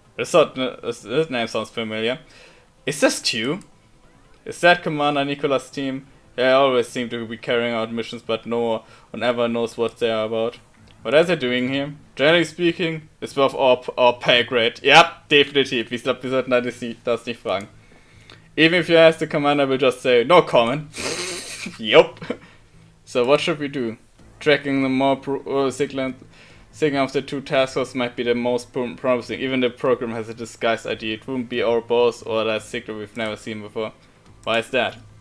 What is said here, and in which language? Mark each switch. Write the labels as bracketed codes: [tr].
[en] This name sounds familiar. Is this Q? Is that Commander Nicola's team? They always seem to be carrying out missions, but no one ever knows what they are about. What are they doing here? Generally speaking, it's above our pay grade. [de] Yep, definitiv. Wir sollten das nicht fragen. [en] Even if you ask, the commander will just say, no comment. Yup. So what should we do? Tracking the more signal of the two task forces might be the most promising. Even the program has a disguised ID. It wouldn't be our boss or that signal we've never seen before. Why is that?